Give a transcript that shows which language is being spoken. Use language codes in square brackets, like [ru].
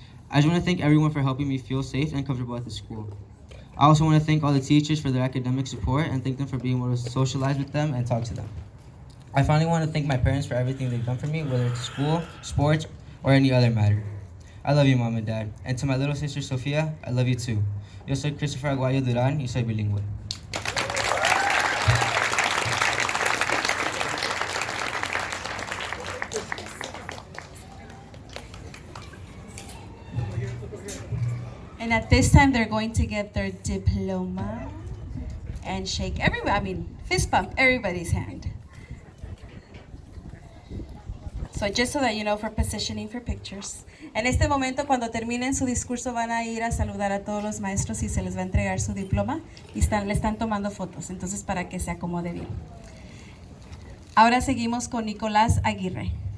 [en] I just want to thank everyone for helping me feel safe and comfortable at the school. I also want to thank all the teachers for their academic support and thank them for being able to socialize with them and talk to them. I finally want to thank my parents for everything they've done for me, whether it's school, sports, or any other matter. I love you, Mom and Dad. And to my little sister, Sofia, I love you too. [es] Yo soy Christopher Aguayo Duran y soy bilingüe. [en] And at this time, they're going to get their diploma and shake fist bump everybody's hand. So just so that you know, for positioning for pictures. [es] En este momento, cuando terminen su discurso, van a ir a saludar a todos los maestros y se les va a entregar su diploma y le están tomando fotos, entonces para que se acomode bien. Ahora seguimos con Nicolás Aguirre.